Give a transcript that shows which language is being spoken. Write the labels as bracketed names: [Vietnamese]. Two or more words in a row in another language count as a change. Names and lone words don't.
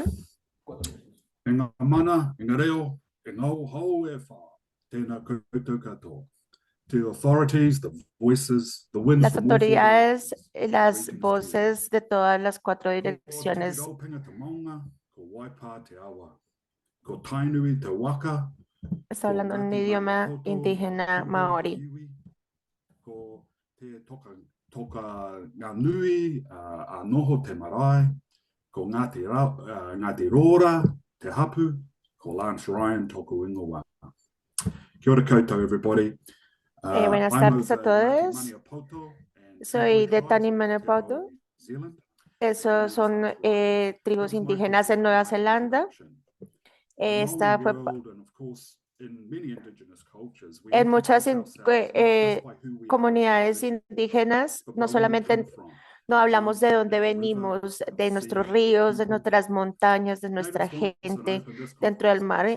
[Māori] E ngā mana, e ngā reo, e ngā hau e whā, tēnā koutou katoa. [English] To the authorities, the voices, the winds [Spanish] Las [English] from all four [Spanish] autoridades, [English] directions, [Spanish] las [English] greetings to you. [Spanish] voces de todas las 4 [Māori] Ko te [Spanish] direcciones. [Māori] raupinga te maunga, ko Waipā te awa, ko Tainui te waka, [Spanish] Está [Māori] ko [Spanish] hablando en un [Māori] Ngāti [Spanish] idioma [Māori] Maramaoto, [Spanish] indígena [Māori] Kiwi, [Spanish] maori. [Māori] Kiwi, ko te toka ngā nui, a noho te marae, ko Ngāti Rora, te hapu, ko Lance Ryan, toku ingo wā. Kia ora koutou, [English] everybody. [Spanish] Buenas [English] I'm [Spanish] tardes a [English] of Ngāti [Spanish] todos. [English] Maniapoto and [Spanish] Soy [English] Tiwi [Spanish] de [English] tribes [Spanish] Tani [English] of [Spanish] Maniapoto. [English] Aotearoa, New Zealand. [Spanish] Esos son tribus indígenas en Nueva Zelanda. Esta fue en muchas comunidades indígenas, no solamente no hablamos de dónde venimos, de nuestros ríos, de nuestras montañas, de nuestra gente dentro del mar.